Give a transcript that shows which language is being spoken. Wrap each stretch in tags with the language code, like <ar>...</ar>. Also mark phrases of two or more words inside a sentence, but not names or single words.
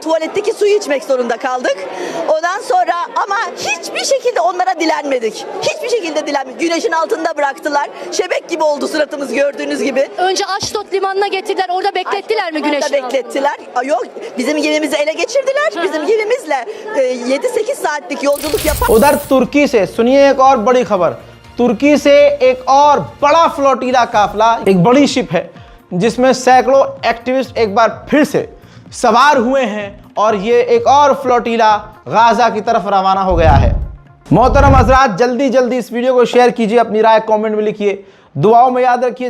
<tr>Tuvaletteki suyu içmek zorunda kaldık. Ondan sonra ama hiçbir şekilde onlara dilenmedik. Hiçbir şekilde dilenmedik. Güneşin altında bıraktılar. Şebek gibi oldu suratımız, gördüğünüz gibi. Önce Aşdod limanına getirdiler. Orada beklettiler mi güneşin altında? Beklettiler. Yok, bizim gemimizi ele geçirdiler. Bizim gemimizle 7-8 saatlik yolculuk yapar.</tr> <hi>उधर तुर्की से सुनिए एक और बड़ी खबर। तुर्की से एक और बड़ा फ्लोटीला काफिला, एक बड़ी शिप है जिसमें सैकड़ों एक्टिविस्ट एक बार फिर से सवार हुए हैं, और ये एक और फ्लोटीला गाजा की तरफ रवाना हो गया है। मोहतरम हज़रात, जल्दी जल्दी इस वीडियो को शेयर कीजिए, अपनी राय कमेंट में लिखिए, दुआओं में याद रखिए।</hi>